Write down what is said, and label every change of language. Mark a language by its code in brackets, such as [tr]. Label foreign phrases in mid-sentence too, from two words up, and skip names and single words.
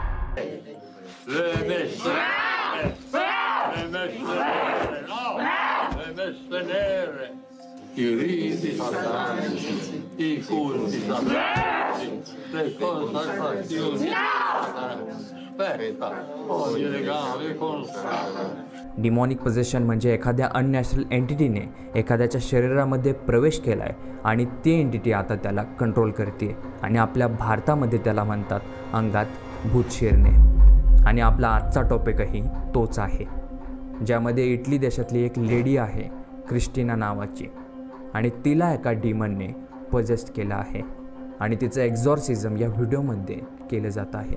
[it] I riti satanici, I culti satanici, le consacrazioni sataniche. Aspetta, ogni legame consacra. [en] demonic possession [mr] म्हणजे एखाद्या [en] unnatural entityने [mr] एखाद्याच्या शरीरामध्ये प्रवेश केला आहे आणि ती एंटिटी आता त्याला कंट्रोल करते आणि आपल्या भारतामध्ये त्याला म्हणतात अंगात भूत शिरणे. आणि आपला आजचा टॉपिकही तोच आहे, ज्यामध्ये इटली देशातली एक लेडी आहे क्रिस्टिना नावाची आणि तिला एका डिमनने पोजेस्ट केलं आहे आणि तिचं एक्झॉर्सिझम या व्हिडिओमध्ये केलं जात आहे.